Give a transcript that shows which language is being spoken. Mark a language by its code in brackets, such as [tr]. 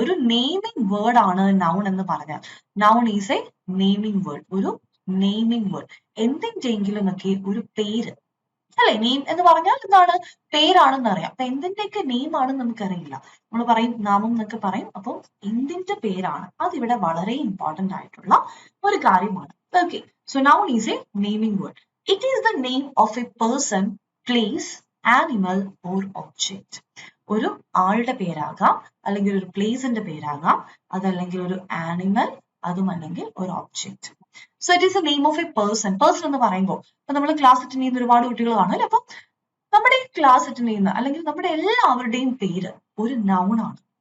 [ml] ഒരു naming word ആണ് noun എന്ന് പറഞ്ഞാൽ. [en] noun is a naming word, [ml] ഒരു നെയിമിംഗ് വേർഡ്. എന്തിൻ്റെങ്കിലും ഒക്കെ ഒരു പേര് അല്ലെ? നെയിം എന്ന് പറഞ്ഞാൽ എന്താണ്? പേരാണെന്ന് അറിയാം. അപ്പൊ എന്തിന്റെയൊക്കെ നെയിം ആണെന്ന് നമുക്കറിയില്ല. നമ്മൾ പറയും നാമം എന്നൊക്കെ പറയും. അപ്പോൾ എന്തിന്റെ പേരാണ്? അതിവിടെ വളരെ ഇമ്പോർട്ടന്റ് ആയിട്ടുള്ള ഒരു കാര്യമാണ്. [en] Okay, so noun is a naming word. It is the name of a person, place, animal or object. [ml] ഒരു ആളുടെ പേരാകാം, അല്ലെങ്കിൽ ഒരു പ്ലേസിന്റെ പേരാകാം, അതല്ലെങ്കിൽ ഒരു ആനിമൽ, അതും അല്ലെങ്കിൽ ഒരു object. [en] So it is a name of a person. [ml] Person എന്ന് പറയുമ്പോൾ ഇപ്പൊ നമ്മൾ ക്ലാസ് അറ്റൻഡ് ചെയ്യുന്ന ഒരുപാട് കുട്ടികൾ കാണും അല്ലെ? അപ്പൊ നമ്മുടെ ഈ ക്ലാസ് അറ്റൻഡ് ചെയ്യുന്ന അല്ലെങ്കിൽ നമ്മുടെ എല്ലാവരുടെയും പേര് ഒരു നൗൺ ആണ്.